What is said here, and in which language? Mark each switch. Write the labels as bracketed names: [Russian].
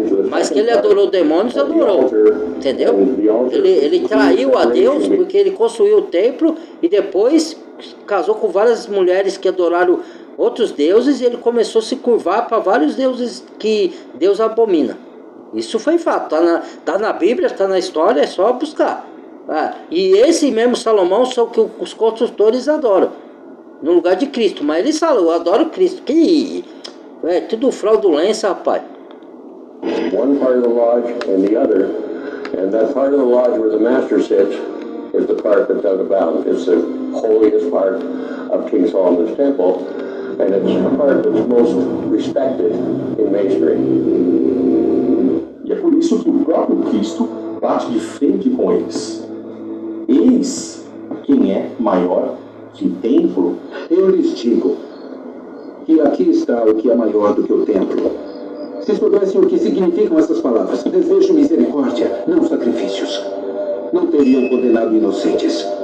[Portuguese] Mas que ele adorou demônios, adorou. Entendeu? Ele traiu a Deus porque ele construiu o templo e depois casou com várias mulheres que adoraram outros deuses e ele começou a se curvar para vários deuses que Deus abomina. Isso foi fato. Tá na Bíblia, tá na história, é só buscar. E esse mesmo Salomão são que os construtores adoram. No lugar de Cristo. Mas ele falou, eu adoro Cristo. Que é tudo fraudulência, rapaz. [English] One part of the lodge and the other, and that part of the lodge where the master sits is the part that's out of bounds. It's the holiest part of King Solomon's temple, and it's the part that's most respected in masonry. [Portuguese] E é por isso que o próprio Cristo bate de frente com eles. Eis quem é maior que o templo. Eu lhes digo que aqui está o que é maior do que o templo. Se soubessem o que significam essas palavras, desejo misericórdia, não sacrifícios, não teriam condenado inocentes.